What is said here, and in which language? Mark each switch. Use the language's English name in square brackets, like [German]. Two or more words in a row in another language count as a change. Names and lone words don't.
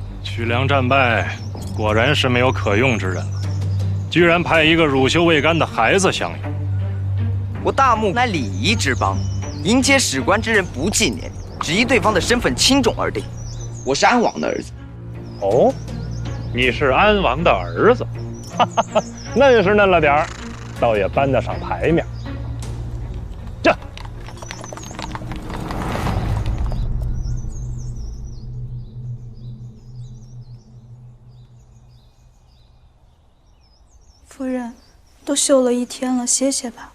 [Chinese] 曲梁戰敗，果然是沒有可用之人了，居然派一個乳臭未乾的孩子相迎。我大漠乃禮儀之邦，迎接使官之人不計年齡，只依對方的身份輕重而定。我是安王的兒子。哦，你是安王的兒子，哈哈哈，嫩是嫩了點兒，倒也搬得上台面。這。夫人，都休了一天了，歇歇吧。